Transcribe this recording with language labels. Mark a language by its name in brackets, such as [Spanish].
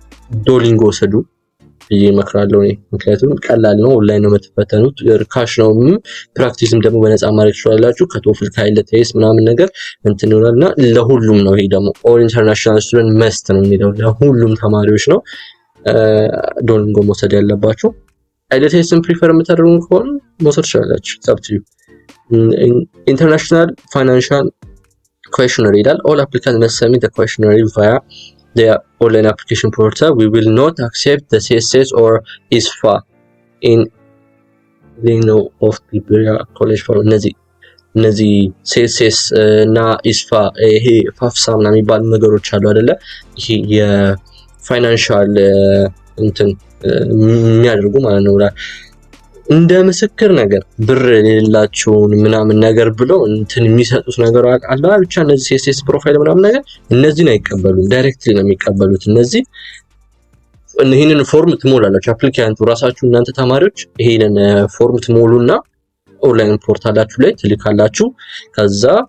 [Amharic] ዶሊንጎ ወሰዱ ይመክራለሁ እኔ። ምክንያቱም ቀላል ነው፣ ኦንላይን ነው የምትፈተኑት፣ ርካሽ ነው፣ ፕራክቲስም ደግሞ በነፃ ማድረግ ትችላላችሁ። ከቶፍል ካይለቴስ ምናምን ነገር እንትን ይሆናልና ለሁሉም ነው። ይሄ ደግሞ ኦል ኢንተርናሽናል ስቱደንት መስት ነው የሚለው ለሁሉም ተማሪዎች ነው ዶሊንጎ መውሰድ ያለባችሁ። አይለቴስን ፕሪፈር የምታደርጉ ከሆነ መውሰድ ትችላላችሁ። ሰብቱ ኢንተርናሽናል ፋይናንሻል questionnaire ይላል። [English] all applicants must submit the questionnaire via the online application portal. We will not accept the CSS or ISFA in Lino of Liberia College for [Amharic] እነዚህ CSS እና ISFA ይሄ ፋፍሳ ምናምን የሚባሉ ነገሮች አሉ አይደለ? ይሄ የፋይናንሻል እንትን የሚያደርጉ ማለት ነው እንደ ምስክር ነገር ብር የሌላቸውን ምናምን ነገር ብለው እንትን የሚሰጡት ነገር አለ። ብቻ እነዚህ CSS ፕሮፋይል ምናምን ነገር እነዚህን አይቀበሉም፣ ዳይሬክትሊ ነው የሚቀበሉት። ይሄንን ፎርም ትሞላላችሁ። አፕሊካንቱ ራሳችሁ እናንተ ተማሪዎች ይሄንን ፎርም ትሞሉና ኦንላይን ፖርታላችሁ ላይ ትልካላችሁ። ከዛ